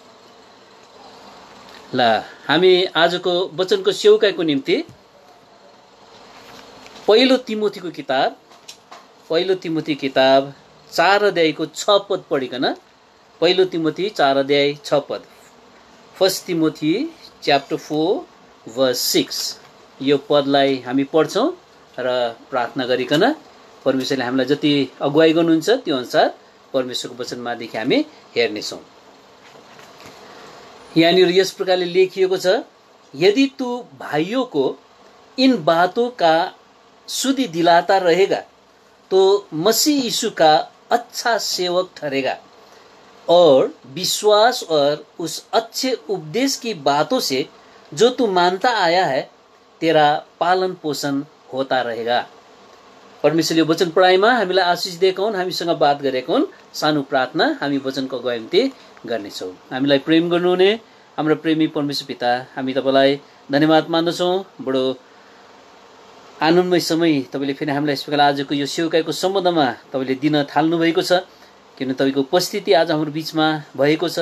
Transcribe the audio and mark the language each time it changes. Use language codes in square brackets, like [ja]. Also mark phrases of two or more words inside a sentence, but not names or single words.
[ne] ल हामी आजको वचनको सेवकाईको निम्ति पहिलो तिमोथीको किताब 4 अध्यायको 6 पद पढिकन, पहिलो तिमोथी 4 अध्याय 6 पद, [en] First Timothy chapter 4 verse 6, [ne] यो पदलाई हामी पढ्छौँ र प्रार्थना गरिकन परमेश्वरले हामीलाई जति अगुवाई गर्नुहुन्छ त्यो अनुसार परमेश्वरको वचनमादेखि हामी हेर्नेछौँ। यहाँनिर यस प्रकारले लेखिएको छ, [hi] यदि तू भाइयों को इन बातों का सुधि दिलाता रहेगा तो मसीह यीशु का अच्छा सेवक ठहरेगा और विश्वास और उस अच्छे उपदेश की बातों से जो तू मानता आया है तेरा पालन पोषण होता रहेगा। [ne] परमेश्वरले वचन पढाइमा हामीलाई आशिष दिएका हुन्, हामीसँग बात गरेका हुन्। सानो प्रार्थना, हामी वचनको अगुवाई निम्ति गर्नेछौँ। हामीलाई प्रेम गर्नुहुने हाम्रो प्रेमी परमेश्वर पिता, हामी तपाईँलाई धन्यवाद मान्दछौँ। बडो आनन्दमय समय तपाईँले फेरि हामीलाई यस प्रकार आजको यो सेवकाईको सम्बन्धमा तपाईँले दिन थाल्नु भएको छ, किन तपाईँको उपस्थिति आज हाम्रो बिचमा भएको छ।